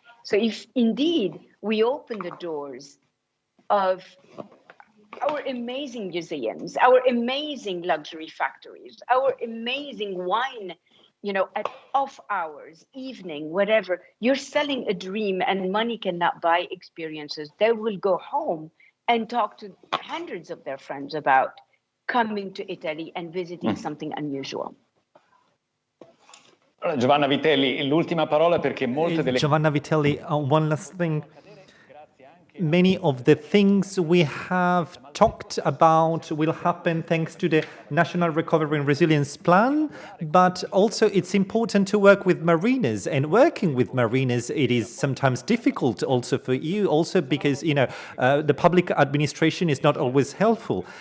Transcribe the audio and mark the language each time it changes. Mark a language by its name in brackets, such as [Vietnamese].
[English] So if indeed we open the doors of our amazing museums, our amazing luxury factories, our amazing wine, at off hours, evening, whatever, you're selling a dream and money cannot buy experiences. They will go home and talk to hundreds of their friends about coming to Italy and visiting something unusual. [Italian] Giovanna Vitelli, l'ultima parola perché molte delle [English] Giovanna Vitelli, one last thing. Many of the things we have talked about will happen thanks to the National Recovery and Resilience Plan, but also it's important to work with mariners, and working with mariners, it is sometimes difficult also for you, also because, the public administration is not always helpful.